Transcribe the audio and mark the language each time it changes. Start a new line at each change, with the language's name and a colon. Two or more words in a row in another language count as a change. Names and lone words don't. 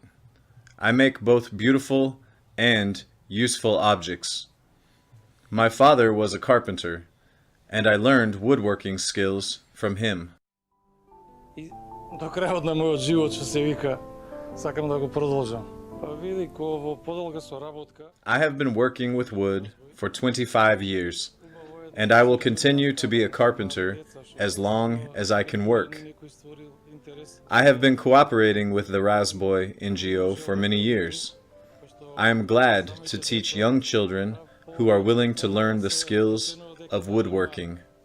English: I make both beautiful and useful objects. My father was a carpenter, and I learned woodworking skills from him.
Macedonian: И до крајот на мојот живот, што се вика, сакам да го продолжам. Па види, ко во подолга соработка.
English: I have been working with wood for 25 years, and I will continue to be a carpenter as long as I can work. I have been cooperating with the Razboj NGO for many years. I am glad to teach young children who are willing to learn the skills of woodworking.